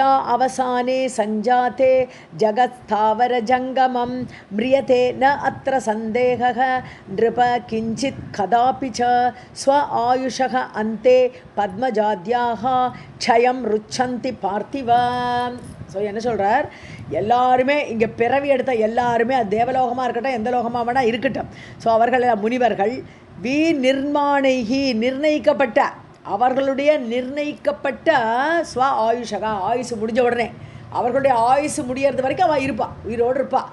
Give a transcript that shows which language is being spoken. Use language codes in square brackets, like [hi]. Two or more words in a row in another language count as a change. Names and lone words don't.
[sa] अवसाने सञ्जाते जगत्स्थावरजङ्गमं म्रियते न अत्र सन्देहः नृप किञ्चित् कदापि च स्व आयुषः अन्ते पद्मजाद्याः क्षयं रुच्छन्ति पार्थिव. [ta] ஸோ என்ன சொல்கிறார், எல்லாருமே இங்கே பிறவி எடுத்த எல்லாருமே அது தேவலோகமாக இருக்கட்டும் எந்த லோகமாக வேணால் இருக்கட்டும். ஸோ அவர்கள் முனிவர்கள் நிர்மாணைகி நிர்ணயிக்கப்பட்ட, அவர்களுடைய நிர்ணயிக்கப்பட்ட ஸ்வ ஆயுஷகா, ஆயுசு முடிஞ்ச உடனே அவர்களுடைய ஆயுசு முடியறது வரைக்கும் அவள் இருப்பாள், உயிரோடு இருப்பாள்.